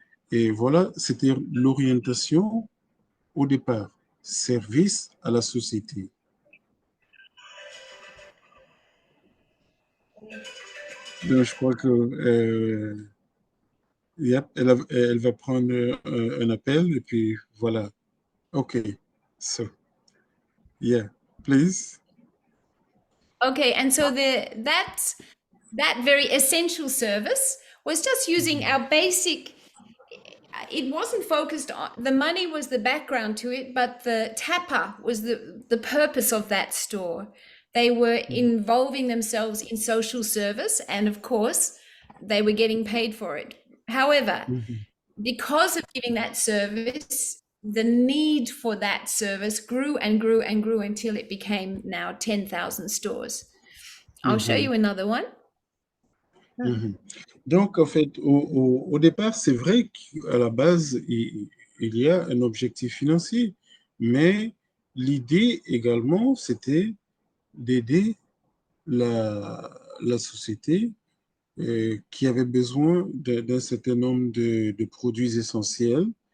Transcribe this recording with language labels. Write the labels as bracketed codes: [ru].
[fr] Et voilà, c'était l'orientation au départ, service à la société. Donc, je crois que [en] yep, [fr] elle va prendre un appel et puis voilà. [en] OK. So, yeah, please. Okay, and so that very essential service was just using Mhm, our basic. It wasn't focused on the money was the background to it, but the tapper was the purpose of that store. They were involving themselves in social service, and of course, they were getting paid for it. However, mhm, because of giving that service, the need for that service grew and grew and grew until it became now 10,000 stores. I'll show mhm, you another one. mhm. [fr] Donc, en fait, au départ, c'est vrai qu'à la base, il y a un objectif financier, mais l'idée également, c'était d'aider la société qui avait besoin d'un certain nombre de produits essentiels.